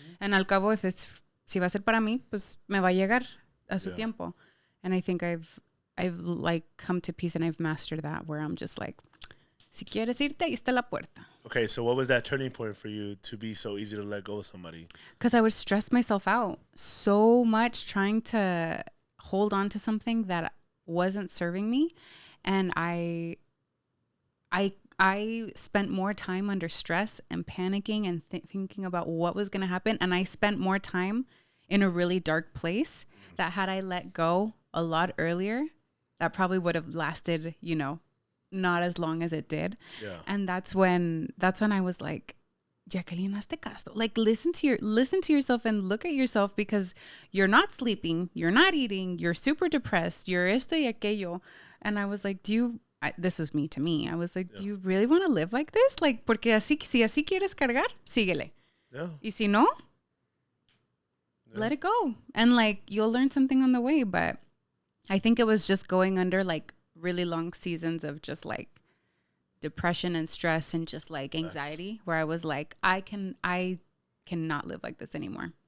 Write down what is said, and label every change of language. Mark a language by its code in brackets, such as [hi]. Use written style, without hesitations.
[en] And [es] al cabo, si va a ser para mí, pues me va a llegar a su tiempo. [en] And I think I've like come to peace and I've mastered that, where I'm just like, [es] si quieres irte, ahí está la puerta. [en] Okay, so what was that turning point for you to be so easy to let go of somebody? Because I would stress myself out so much trying to hold on to something that wasn't serving me. And I spent more time under stress and panicking and thinking about what was going to happen. And I spent more time in a really dark place that had I let go a lot earlier, that probably would have lasted, not as long as it did. Yeah. And that's when I was like, Jacqueline, [es] hazte caso. [en] Like listen to yourself and look at yourself, because you're not sleeping, you're not eating, you're super depressed, you're [es] esto y aquello. [en] And I was like, this is me to me. I was like, do you really want to live like this? Like, [es] porque si así quieres cargar, síguele. [en] Yeah. [es] Y si no, [en] let it go. And like, you'll learn something on the way. But I think it was just going under like really long seasons of just like depression and stress and just like anxiety, where I was like, I cannot live like this anymore.